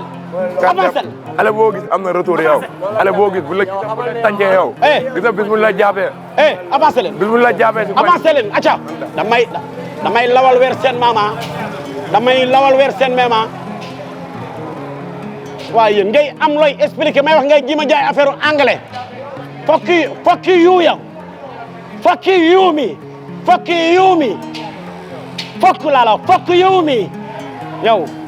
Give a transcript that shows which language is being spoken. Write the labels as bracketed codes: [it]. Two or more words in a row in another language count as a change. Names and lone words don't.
[wo] ale boo gis am na retour yow. ale boo gis bu la tàncee yow. gis nga bis bu la jàppee. avancé leen. bis bu la jàppee. avancé leen acca. damay lawal weer seen mama. damay lawal weer seen mama. waaye yéen ngay am looy expliqué may wax ngay ji ma jaay [fr] affaire anglais. [en] fuck you yow. fuck you mi. fuck you mi. fuck [wo] laa la [en] fuck you mi yow.